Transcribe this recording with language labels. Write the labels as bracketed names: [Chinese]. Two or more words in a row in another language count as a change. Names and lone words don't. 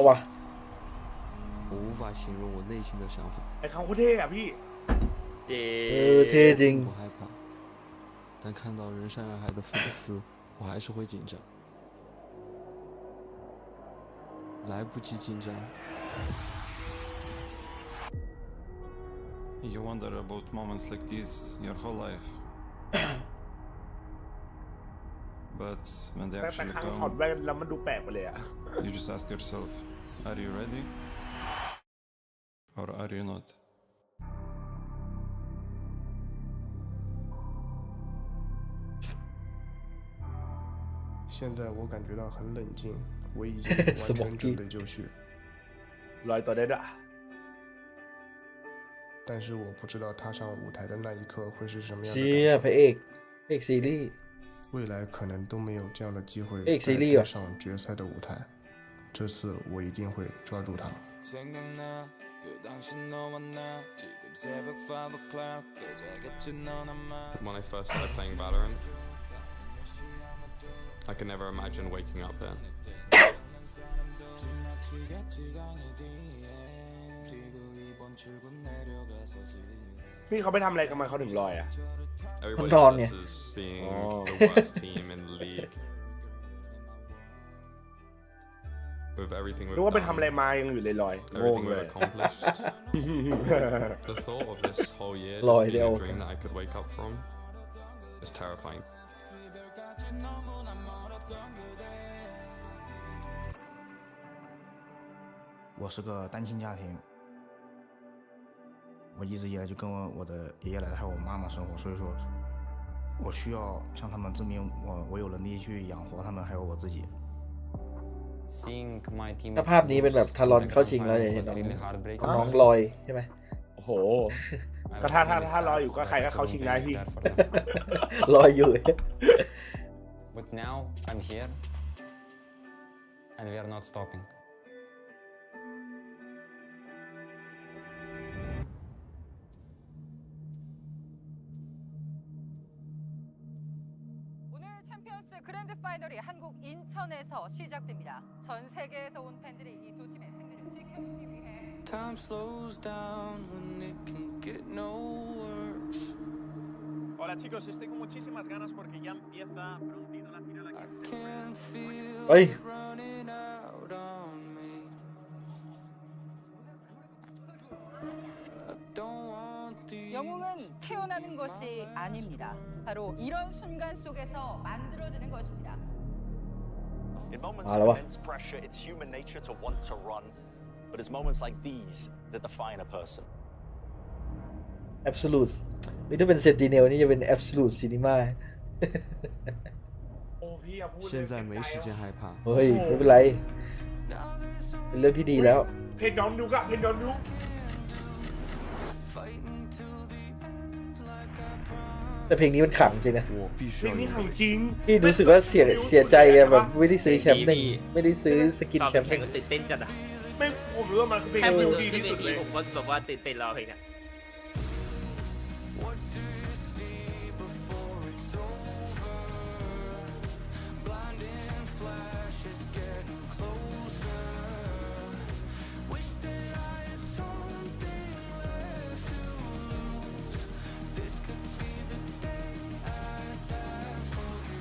[Chinese] 我无法形容我内心的想法。 [Thai] ไอ้เขาโคตรเท่อะพี่ เท่จริง [Chinese] 不害怕，但看到人山人海的粉丝，我还是会紧张。来不及紧张。 [English] You wonder about moments like this your whole life. But when they [Thai] แต่ [English] actually [Thai] ครั้งถอด [English] come, [Thai] แว่นแล้วมันดูแปลกไปเลยอะ [English] you just ask yourself, are you ready? Or are you not? [Chinese] 现在我感觉到很冷静，我已经完全准备就绪。 [Thai] ลอยตัวได้ด้วย [Chinese] 但是我不知道踏上舞台的那一刻会是什么样的 [Thai] เชี่ย [Chinese] 感 [Thai] พระเอกซีรีส์ [Chinese] 受。未来可能都没有这样的机会 [Thai] เอกซี [Chinese] 再 [Thai] รีส์ [Chinese] 登 [Thai] อ่ะ [Chinese] 上决赛的舞台，这次我一定会抓住它。 [English] When I first started playing Valorant, I could never imagine waking up here. [Thai] He เขาไปทำอะไรกันมาเขาถึงลอยอะ [English] Everybody [Vietnamese] Ngon [English] else [Vietnamese] nhỉ? [English] is being the worst team in the league. With everything [Thai] นึ [English] we've [Thai] กว่าไปทำ [English] done, [Thai] อะไรมายังอยู่เลยลอยงง [English] everything [Thai] เล [English] we've [Thai] ย [English] accomplished, the thought of this whole year just [Vietnamese] Lòi [English] being [Vietnamese] đeo [English] a dream that I could wake up from is terrifying. [Chinese] 我是个单亲家庭， 我一直以来就跟我的爷爷奶奶还有我妈妈生活，所以说，我需要向他们证明我有能力去养活他们，还有我自己。 [Thai] ถ้าภาพนี้เป็นแบบทารอนเข้าชิงแล้วจะเห็นน้องลอยใช่ไหม โอ้โหก็ถ้ารออยู่ก็ใครก็เข้าชิงได้พี่ ลอยอยู่ [English] But now I'm here and we are not stopping. [Korean] 오늘 챔피언스 그랜드 파이널이 한국 인천에서 시작됩니다. 전 세계에서 온 팬들이 이 두 팀의 승리를 지켜보기 위해 [English] Time slows down when it can get no worse. [Spanish] Hola chicos, estoy con muchísimas ganas porque ya empieza prontito la final aquí en [English] Can feel Ay. it running out on me. I don't want the [Korean] 영웅은 태어나는 것이 아닙니다. 바로 이런 순간 속에서 만들어지는 것입니다. [English] In moments Hello. of immense pressure, it's human nature to want to run, but it's moments like these that define a person. [Thai] Absolute นี่ถ้าเป็นเซนติเนลนี่จะเป็น [English] Absolute Cinema [Thai] โอ้พี่พูด [Chinese] 现在没时间害怕。 [Thai] เฮ้ยไม่เป็นไรเป็นเรื่องที่ดีแล้ว เพนดอนดูกะเพนดอนดู แต่เพลงนี้มันขังจริงนะ เพลงนี้ขังจริง พี่รู้สึกว่าเสียใจไงแบบไม่ได้ซื้อแชมป์หนึ่งไม่ได้ซื้อสกินแชมป์ห แข่ นึ่ ง ง ตื่นเต้นจัดอะ ไม่ผมรู้ว่ามันคือเพลง แค่มื เม อ โลดี้ ขึ้น ที่ เว สุด ที เลย ผมก็แบบว่าตื่นเต้นรอเพลงอะ [English] What do you see before it's over? Blinding flashes getting closer. Wish that I had something left to lose. This could be the day I die for you.